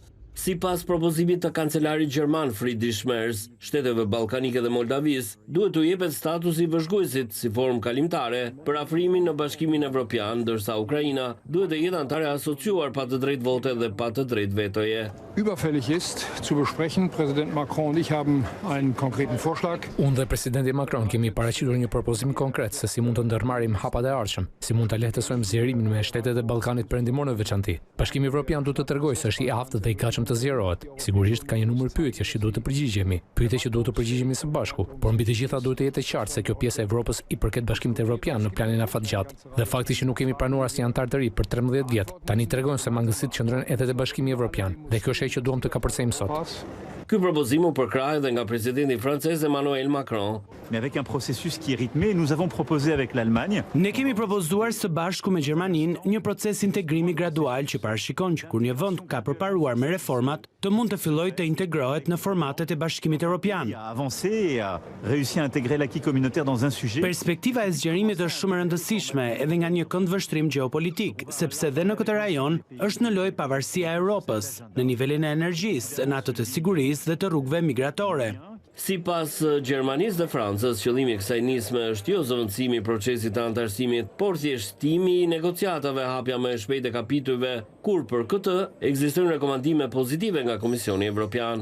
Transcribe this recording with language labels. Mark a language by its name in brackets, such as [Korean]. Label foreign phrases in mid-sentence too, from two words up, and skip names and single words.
[Albanian] Sipas propozimit të kancelarit gjerman Friedrich Merz, shteteve ballkanike dhe Moldavis duhet t'u jepet statusi i vëzhguesit si formë kalimtare për afrimin në Bashkimin Evropian, ndërsa Ukraina duhet të jetë anëtare asociuar pa të drejtë vote dhe pa të drejtë vetoje. [German] Überfällig ist zu besprechen. Präsident Macron und ich haben einen konkreten Vorschlag. [Albanian] Unë dhe presidenti Macron kemi paraqitur një propozim konkret se si mund të ndërmarrim hapat e ardhshëm, si mund ta lehtësojmë zgjerimin me shtetet e Ballkanit Perëndimor në veçanti. Bashkimi Evropian duhet të tregojë se është i aftë dhe i gatshëm të zgjerohet. Sigurisht ka një numër pyetjesh që duhet të përgjigjemi, pyetje që duhet të përgjigjemi së bashku, por mbi të gjitha duhet të jetë e qartë se kjo pjesë e Evropës i përket Bashkimit Evropian në planin afatgjatë. Dhe fakti që nuk kemi pranuar asnjë antar të ri për 13 vjet, tani tregojnë se mangësitë qëndrojnë edhe te Bashkimi Evropian. Dhe kjo është ajo që duam të kapërcejmë sot. Ky propozim u përkrah edhe nga presidenti francez Emmanuel Macron. [French] Mais avec un processus qui est rythmé, nous avons proposé avec l'Allemagne. [Albanian] Ne kemi propozuar së bashku me Gjermaninë një proces integrimi gradual që parashikon që kur një vend ka përparuar me reformat, të mund të fillojë të integrohet në formatet e Bashkimit Evropian. [French] A avancé et a réussi à intégrer l'acquis communautaire dans un sujet. [Albanian] Perspektiva e zgjerimit është shumë e rëndësishme edhe nga një këndvështrim gjeopolitik, sepse dhe në këtë rajon është në lojë pavarësia e Europës, në nivelin e energjisë, në atë të sigurisë dhe të rrugëve migratore. Sipas Gjermanisë dhe Francës, qëllimi i kësaj nisme është jo zëvendësimi i procesit të antarësimit, por thjeshtimi i negociatave, hapja më e shpejtë e kapitujve, kur për këtë ekzistojnë rekomandime pozitive nga Komisioni Evropian.